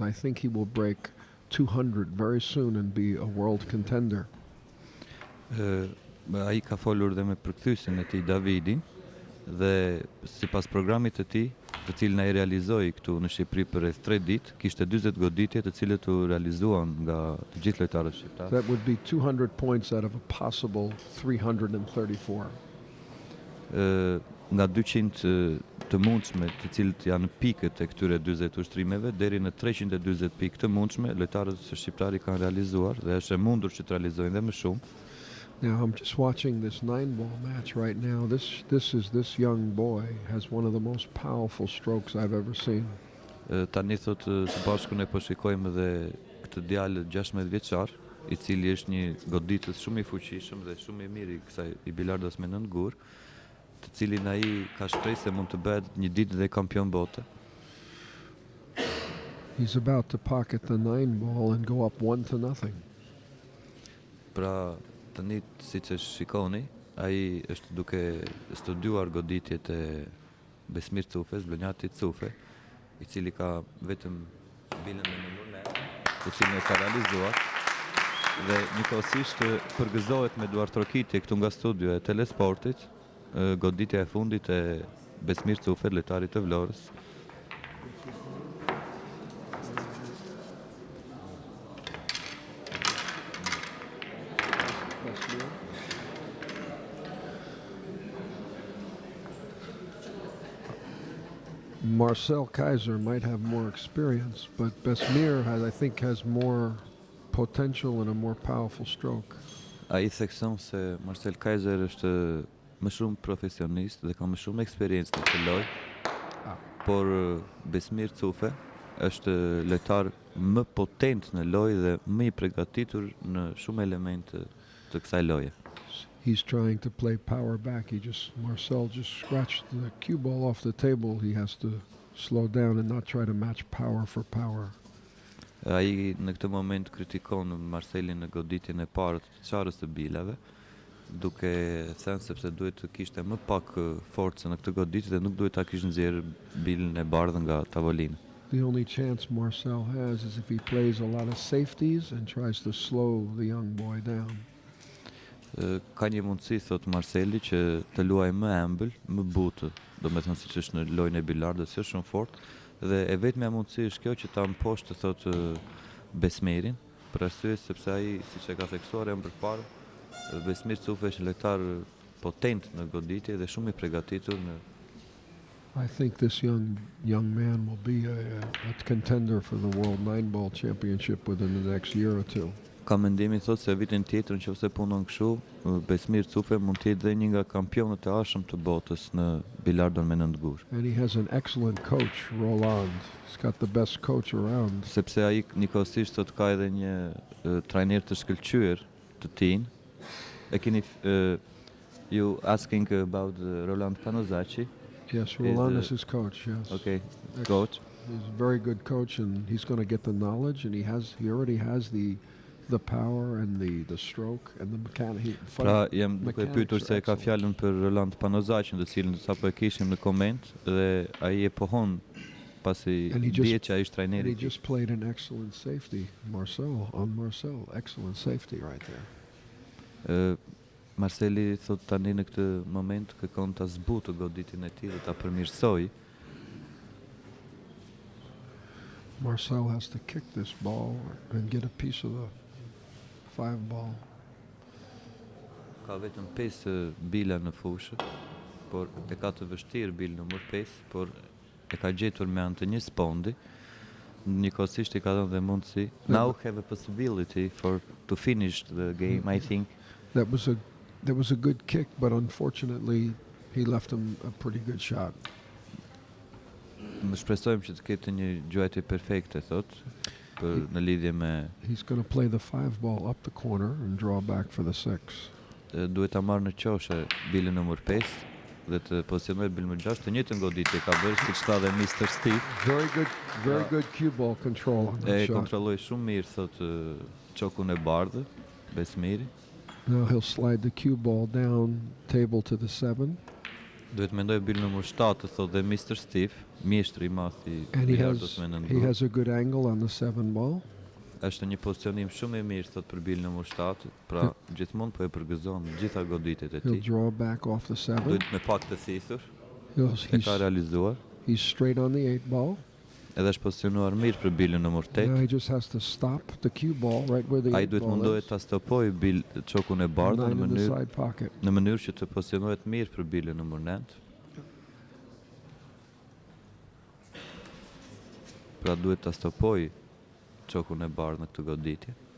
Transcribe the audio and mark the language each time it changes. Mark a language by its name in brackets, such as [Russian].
[English] I think he will break 200 very soon and be a world contender. [Albanian] Ai ka folur dhe me përkthyesin e tij Davidin dhe sipas programit të tij, të cilin ai realizoi këtu në Shqipëri për rreth 3 ditë, kishte 40 goditje të cilët u realizuan nga të gjithë lojtarët shqiptar. [English] That would be 200 points out of a possible 334. [Albanian] Nga 200 të mundshme, të cilët janë pikët e këtyre 40 ushtrimeve, deri në 340 pikë të mundshme, lojtarët shqiptar i kanë realizuar dhe është e mundur që të realizojnë dhe më shumë. [English] Now I'm just watching this 9-ball match right now. This young boy has one of the most powerful strokes I've ever seen. [Albanian] Tani thotë së bashku ne po shikojmë edhe këtë djalë 16 vjeçar, i cili është një goditës shumë i fuqishëm dhe shumë i mirë i bilardos me 9 gur, të cilin ai ka shpresë se mund të bëhet një ditë dhe kampion bote. [English] He's about to pocket the 9-ball and go up 1-0. [Albanian] Pra tani siç e shikoni, ai është duke studiuar goditjet e Besmir Cufes, Blonjati Cufe, i cili ka vetëm bilën në numër 9, të cilin e ka realizuar dhe njëkohësisht përgëzohet me duart trokitje këtu nga studio e Telesportit, goditja e fundit e Besmir Cufe, lojtarit të Vlorës. [English] Marcel Keizer might have more experience, but Besmir has more potential and a more powerful stroke. [Albanian] Ai thekson se Marcel Keizer është më shumë profesionist dhe ka më shumë eksperiencë në këtë lojë, por Besmir Cufe është lojtar më potent në lojë dhe më i përgatitur në shumë elemente të kësaj loje. [English] He's trying to play power back. Marcel just scratched the cue ball off the table. He has to slow down and not try to match power for power. [Albanian] Ai në këtë moment kritikon Marcelin në goditjen e parë të çarës së bilave, duke thënë sepse duhet të kishte më pak forcë në këtë goditje dhe nuk duhet ta kishte nxjerrë bilën e bardhë nga tavolina. [English] The only chance Marcel has is if he plays a lot of safeties and tries to slow the young boy down. [Albanian] Ka një mundësi, thot Marceli, që të luaj më ëmbël, më butë, do me thënë siç është në lojën e bilardos, është shumë fort, dhe e vetmja mundësi është kjo që ta mposhtë, thot Besmerin, për arsye sepse ai, siç e ka theksuar jam përpara, Besmir Cufe është lojtar potent në goditje dhe shumë i përgatitur në [English] I think this young man will be a contender for the World Nine-Ball Championship within the next year or two. [Albanian] Ka mendimin thot se vitin tjetër nëse punon kështu, Besmir Cufe mund të jetë dhe një nga kampionët e arshëm të botës në bilardon me 9 gur. [English] And he has an excellent coach, Roland. He's got the best coach around. [Albanian] Sepse ai njëkohësisht thot ka edhe një trajner të shkëlqyer të tij. E keni [English] you asking about Roland Panozacci? Yes, Roland is his coach, yes. Okay, coach. He's a very good coach, and he's going to get the knowledge, and he already has the power and the stroke and the mechanic. [Albanian] Pra jam duke pyetur se ka fjalën për Roland Panozacin, të cilën sapo e kishim në koment, dhe ai e pohon pasi bie që ai është trajneri. [English] He just played an excellent safety, Marcel, excellent safety right there. [Albanian] Marceli thot tani në këtë moment kërkon ta zbutë goditin e tij dhe ta përmirësoj. [English] Marcel has to kick this ball and get a piece of the 5 ball. [Albanian] Ka vetëm 5 bila në fushë, por e ka të vështirë bil numër 5, por e ka gjetur me anë të një spondi. Njëkohësisht i ka dhënë dhe mundësi. [English] Now have a possibility to finish the game, I think. That was a good kick, but unfortunately he left him a pretty good shot. [Albanian] Më shpresojmë që të ketë një gjuajtje perfekte, thot, për në lidhje me [English] He's going to play the 5 ball up the corner and draw back for the 6. [Albanian] Duhet ta marrë në qoshe bilën numër 5 dhe të pozicionojë bilën numër 6, të njëjtën goditje ka bërë siç tha dhe Mr. Steve. [English] Very good cue ball control on that shot. [Albanian] E kontrolloi shumë mirë, thot, çokun e bardhë, Besmiri. [English] Now he'll slide the cue ball down table to the 7. [Albanian] Duhet mendoj bilën numër 7, thot dhe Mr. Steve, mjeshtri i madh i Bilardos me 9 gur. [English] He has a good angle on the 7 ball. [Albanian] Është një pozicionim shumë i mirë, thot, për bilën numër 7, pra gjithmonë po e përgëzon gjitha goditjet e tij. [English] He'll draw back off the 7. [Albanian] Duhet me pak të thithur. E ka realizuar. [English] He's straight on the 8 ball. [Albanian] Edhe është pozicionuar mirë për bilën numër 8. [English] Now he just has to stop the cue ball right where the 8 ball is. [Albanian] Ai duhet mundohet ta stopoj çokun e bardhë në mënyrë që të pozicionohet mirë për bilën numër 9. Pra duhet ta stopoj çokun e bardhë në këtë goditje.